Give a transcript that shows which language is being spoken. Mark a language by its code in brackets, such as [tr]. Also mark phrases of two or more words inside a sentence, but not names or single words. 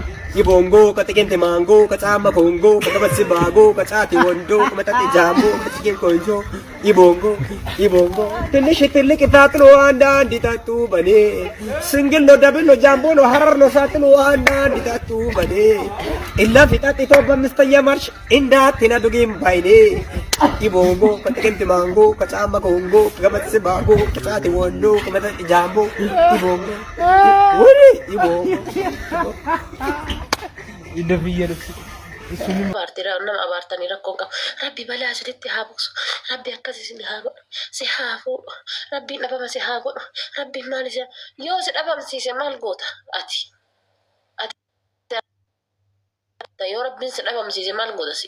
[am] ይቦንጎ ከጥቂንት ማንጎ ከጫማ ኮንጎ ከቀበስ ባጎ ከጫቲ ወንዶ ከመጠጥ ጃምቦ ከጥቂን ቆንጆ ይቦንጎ ትንሽ ትልቅ ታጥሎ አንዳንድ ይጠጡ በኔ ስንግል ነው ደብል ነው ጃምቦ ነው ሀረር ነው ሳጥሎ አንዳንድ ይጠጡ በኔ ኢላፊ ጠጥቶ በምስተኛ ማርሽ እንዳትነዱጊም ባይኔ ይቦንጎ ከጥቂንት ማንጎ ከጫማ ኮንጎ ከቀበስ ባጎ ከጫቲ ወንዶ ከመጠጥ ጃምቦ ይቦንጎ ወሬ ይቦንጎ ይደብየልክ [om] Baartiraa nama abaartanii rakkoon qaba. Rabbi balaa asirratti haa buusu. Rabbi akkasii si haa godhu. Si haa fuudhu. Rabbiin dhabama si haa godhu. Rabbiin maal isa yoo si dhabamsiise maal goota ati? Yoo rabbiin si dhabamsiise maal goota si?